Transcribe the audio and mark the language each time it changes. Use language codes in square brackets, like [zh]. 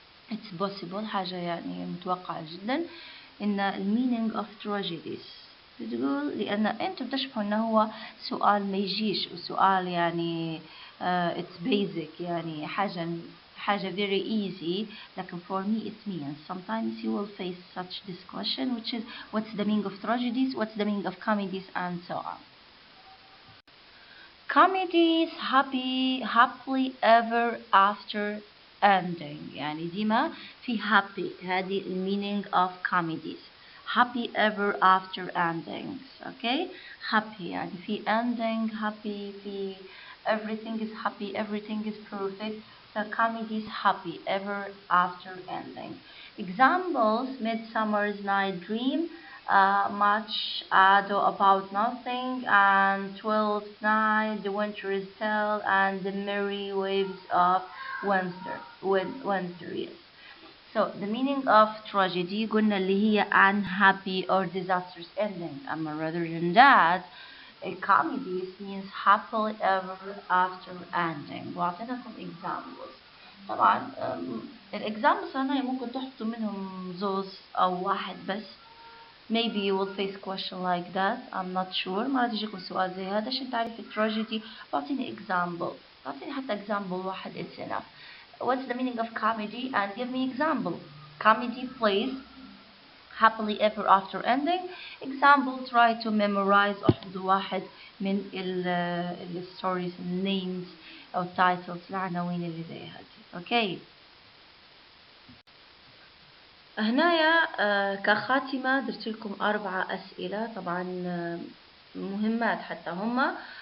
[en] It's possible، [ar] حاجة يعني متوقعة جدا، إن [en] meaning of tragedies [ar] بتقول، لأن أنتوا بتشبهوا إنه هو سؤال ما يجيش، وسؤال يعني [en] it's basic، [ar] يعني حاجة [en] very easy. لكن for me it means sometimes you will face such this question, which is what's the meaning of tragedies, what's the meaning of comedies, and so on. Comedies happily ever after ending، [ar] يعني ديما في [en] happy، [ar] هذه [en] meaning of comedies. Happy ever after endings. Okay, happy [ar] يعني في [en] ending happy، [ar] في [en] everything is happy, everything is perfect. So comedies happy ever after ending. Examples: Midsummer's Night Dream, Much Ado About Nothing, and Twelfth Night, The Winter is Tale, and The Merry Waves of Winter. Yes. So the meaning of tragedy [ar] قلنا اللي هي [en] unhappy or disastrous ending. Rather than that, a comedy means happily ever after ending. [ar] وأعطيناكم examples. طبعا الexamples هنا ممكن تحطوا منهم زوز أو واحد بس. [en] Maybe you will face question like that. I'm not sure. [ar] ما راح يجيكم سؤال زي هذا عشان تعرف التراجيدي. بعطيني example. بعطيني حتى example واحد. [en] It's enough. What's the meaning of comedy? And give me example. Comedy plays happily ever after ending. Example: try to memorize [ar] واحد من ال [en] stories, names [ar] أو titles، العناوين اللي زي هذه. [en] Okay. [ar] هنايا كخاتمة درت لكم 4 أسئلة، طبعا مهمات حتى هما.